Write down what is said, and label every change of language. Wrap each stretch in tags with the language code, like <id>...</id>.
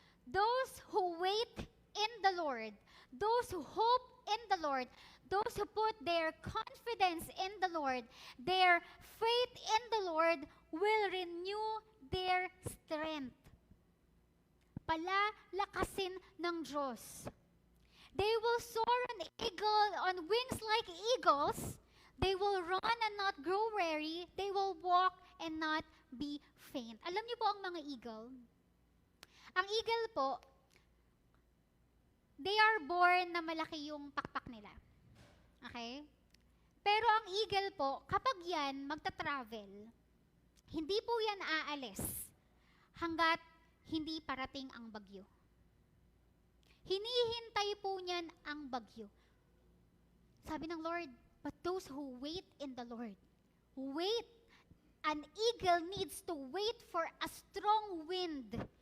<en>Those who wait in the Lord, those who hope in the Lord, those who put their confidence in the Lord, their faith in the Lord will renew their strength.</en> <tl>Palalakasin ng Diyos.</tl> <en>They will soar on wings like eagles. They will run and not grow weary. They will walk and not be faint.</en> <tl>Alam niyo po ang mga eagle? Ang eagle po,</tl> <en>they are born</en> <tl>na malaki yung pakpak nila. Okay? Pero ang eagle po, kapag yan magta-travel, hindi po yan aalis hanggat hindi parating ang bagyo. Hinihintay po niyan ang bagyo. Sabi ng Lord,</tl> <en>but those who wait in the Lord, wait. An eagle needs to wait for a strong wind.</en>